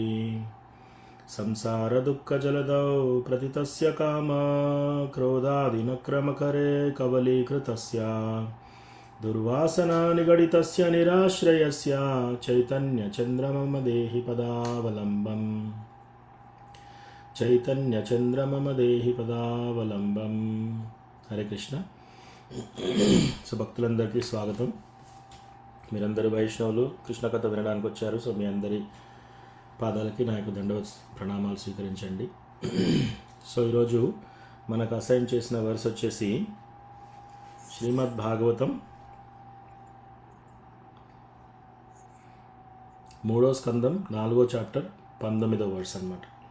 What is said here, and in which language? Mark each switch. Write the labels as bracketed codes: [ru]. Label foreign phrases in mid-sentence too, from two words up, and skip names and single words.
[sa] संसारदुःखजलधौ प्रतितस्य काम क्रोधादिनक्रमकरे कवलीकृतस्य दुर्वासना निगडितस्य निराश्रयस्य चैतन्यचन्द्रमम देहि पदावलम्बम्। चैतन्यचन्द्रमम देहि पदावलम्बम्। [te] హరే కృష్ణ. సో భక్తులందరికీ స్వాగతం. మీరందరూ వైష్ణవులు కృష్ణ కథ వినడానికి వచ్చారు. సో మీ అందరి పాదాలకి నా యొక్క దండవత్ ప్రణామాలు స్వీకరించండి. సో ఈరోజు మనకు అసైన్ చేసిన వర్స్ వచ్చేసి శ్రీమద్ భాగవతం 3వ స్కందం 4వ చాప్టర్ 19వ వర్స్ అన్నమాట.